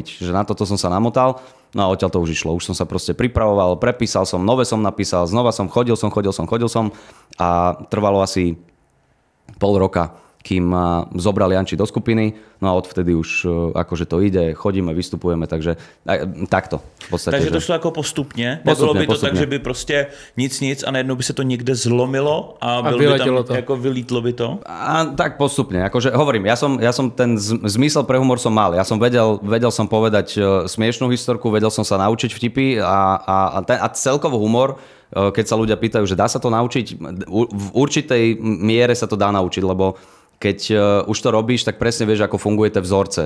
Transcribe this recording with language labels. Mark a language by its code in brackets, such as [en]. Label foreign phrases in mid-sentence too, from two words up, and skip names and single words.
[sk] Že na toto som sa namotal, no a odtiaľ to už išlo. Už som sa proste pripravoval, prepísal som, nové som napísal, znova som chodil som a trvalo asi pol roka, kým ma zobral Janči do skupiny, no a odvtedy už akože to ide, chodíme, vystupujeme, takže takto v podstate. [cs] Takže to šlo jako postupně? Nebylo by to tak, že by prostě nic a najednou by se to někde zlomilo a bylo by tam, to. Jako vylítlo by to? [sk] A tak postupne, akože hovorím, ja som ten zmysel pre humor som mal, ja som vedel som povedať smiešnú historku, vedel som sa naučiť vtipy a celkovo humor, keď sa ľudia pýtajú, že dá sa to naučiť, v určitej miere sa to dá naučiť, lebo keď už to robíš, tak presne vieš, ako funguje tie vzorce.